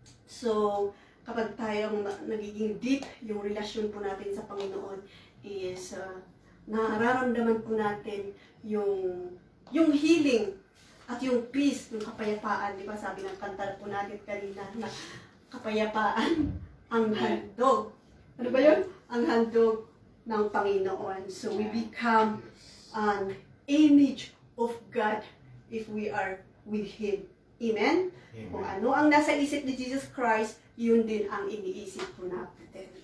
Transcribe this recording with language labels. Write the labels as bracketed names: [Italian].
[Filipino] So, kapag tayong nagiging deep yung relasyon po natin sa Panginoon is nararamdaman po natin yung healing at yung peace, yung kapayapaan. Di ba sabi ng kanta po natin kanina na kapayapaan ang handog. Ano ba yun? Ang handog ng Panginoon. [English] So, we become an image of God if we are with Him. Amen? [Filipino] Kung ano ang nasa isip ni Jesus Christ, yun din ang iniisip po natin.